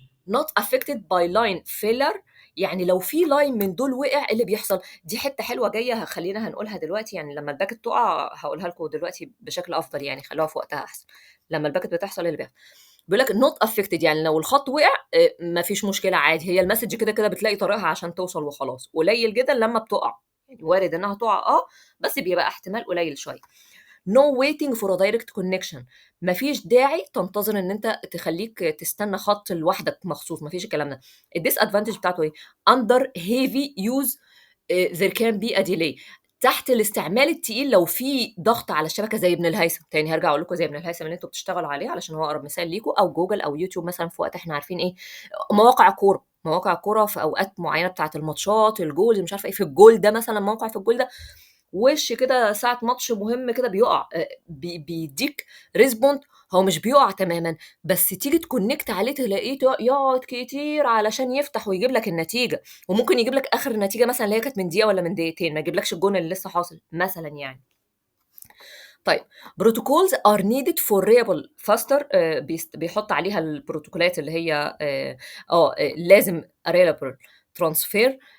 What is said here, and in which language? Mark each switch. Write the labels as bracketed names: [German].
[English] not affected by line failure. [Arabic] يعني لو في لاين من دول وقع إيه اللي بيحصل؟ دي حته حلوه جايه خلينا هنقولها دلوقتي. يعني لما الباكت تقع هقولها لكم دلوقتي بشكل افضل، يعني خلوها في وقتها احسن. لما الباكت بتحصل إيه اللي بيحصل؟ بيقول لك [English] not affected، [Arabic] يعني لو الخط وقع مفيش مشكله عادي، هي المسج كده كده بتلاقي طريقها عشان توصل وخلاص. قليل جدا لما بتقع، يعني وارد انها تقع بس بيبقى احتمال قليل شويه. [English] no waiting for a direct connection. [Arabic] مفيش داعي تنتظر ان انت تخليك تستنى خط لوحدك مخصوص، مفيش الكلام ده. الديس ادفانتج بتاعته ايه؟ [English] under heavy use there can be a delay. [Arabic] تحت الاستعمال التقيل لو في ضغط على الشبكه زي ابن الهيثم، تاني هرجع اقول لكم زي ابن الهيثم اللي انتوا بتشتغلوا عليه علشان هو اقرب مثال ليكم، او جوجل او يوتيوب مثلا في وقت احنا عارفين ايه، مواقع كوره في اوقات معينه بتاعه الماتشات الجول مش عارفه ايه، في الجول ده مثلا موقع في الجول ده وش كده ساعة ماتش مهم كده بيقع، بيديك ريسبوند. هو مش بيقع تماما، بس تيجي تكونكت عليه تلاقيه يقعد كتير علشان يفتح ويجيب لك النتيجة، وممكن يجيب لك اخر نتيجة مثلا اللي هي كانت من دقيقة ولا من دقيقتين، ما يجيبلكش الجون اللي لسه حاصل مثلا يعني. طيب [English] protocols are needed for reliable faster. [Arabic] بيحط عليها البروتوكولات اللي هي لازم [English] reliable transfer.